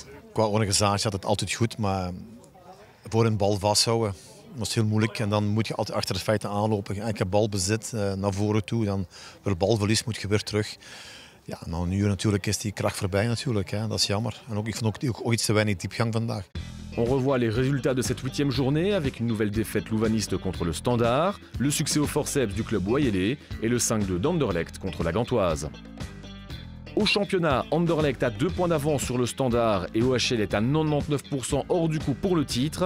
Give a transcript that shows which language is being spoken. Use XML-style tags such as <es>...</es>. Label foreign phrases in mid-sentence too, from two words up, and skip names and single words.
<nl>Qua organisatie had het altijd goed, maar voor een bal vasthouden was heel moeilijk. En dan moet je altijd achter de feiten aanlopen. Ik heb balbezit naar voren toe, dan weer balverlies moet je weer terug. Ja, nou, nu natuurlijk is die kracht voorbij natuurlijk, hè. Dat is jammer. En ik vond ook iets te weinig diepgang vandaag.</nl> <fr>On revoit les résultats de cette 8e journée avec une nouvelle défaite louvaniste contre le Standard, le succès au forceps du club Boyelé et le 5-2 d'Anderlecht contre la Gantoise. Au championnat, Anderlecht a 2 points d'avance sur le Standard et OHL est à 99% hors du coup pour le titre.</fr>